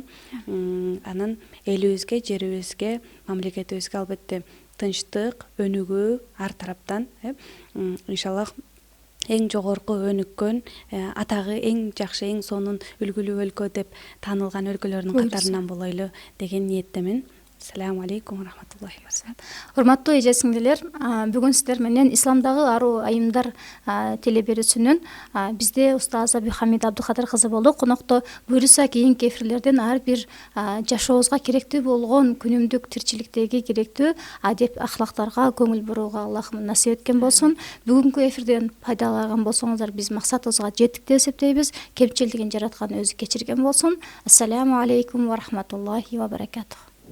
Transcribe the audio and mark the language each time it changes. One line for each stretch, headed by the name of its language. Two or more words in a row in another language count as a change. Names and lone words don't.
Kyrgyz: Анан элибизге, жерибизге, мамлекетибизге албетте тынчтык, өнүгүү ар тараптан иншаллах эң жогорку өнүккөн, атагы эң жакшы, эң сонун үлгүлүү өлкө деп таанылган өлкөлөрдүн катарынан болойлу деген ниеттемин.
Arabic: السلام عليكم ورحمة الله وبركاته.
Kyrgyz: Урматтуу эже сиңдилер, бүгүн сиздер менен исламдагы аруу айымдар теле берүүсүнүн бизде устаза Бихамид Абдыкадыр кызы болду. Конокто буюрса кийинки эфирлерден ар бир жашообузга керектүү болгон күнүмдүк тирчиликтеги керектүү адеп ахлактарга көңүл бурууга Аллахым насип эткен болсун. Бүгүнкү эфирден пайдалаган болсоңуздар биз максатыбызга жеттик деп эсептейбиз. Кемчилдигин жараткан өзү кечирген болсун.
Arabic: السلام عليكم ورحمة الله وبركاته.